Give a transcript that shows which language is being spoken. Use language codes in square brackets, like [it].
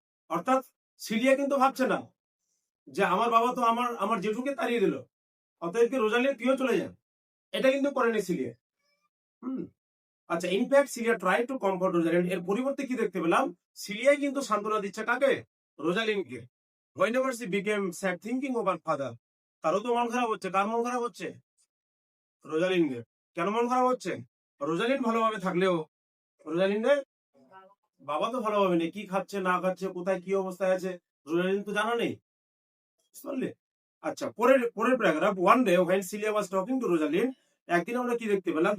[bn] অর্থাৎ সিলিয়া কিন্তু ভাবছে না যে আমার বাবা তো আমার আমার জেঠুকে তাড়িয়ে দিল, অতএব কি রোজালিয়া তুইও চলে যান। এটা কিন্তু করেনি সিলিয়া। [en] আচ্ছা, in fact Celia try to comfort Rosalind. [bn] এর পরিবর্তে কি দেখতে পেলাম? সিলিয়াই কিন্তু সান্ত্বনা দিচ্ছে কাকে? রোজালিনকে। [en] whenever she became sad thinking of her father, [bn] তারও তো মন খারাপ হচ্ছে। কার মন খারাপ হচ্ছে? রোজালিনের। কেন মন খারাপ হচ্ছে? রোজালিন ভালোভাবে থাকলেও রোজালিনের বাবা তো ভালোভাবে নেই। কি খাচ্ছে না খাচ্ছে, কোথায় কি অবস্থায় আছে, রোজালিন তো জানা নেই, বুঝলে। আচ্ছা, পরের paragraph. [en] one day when Celia was talking to Rosalind, [bn] একদিন আমরা কি দেখতে পেলাম?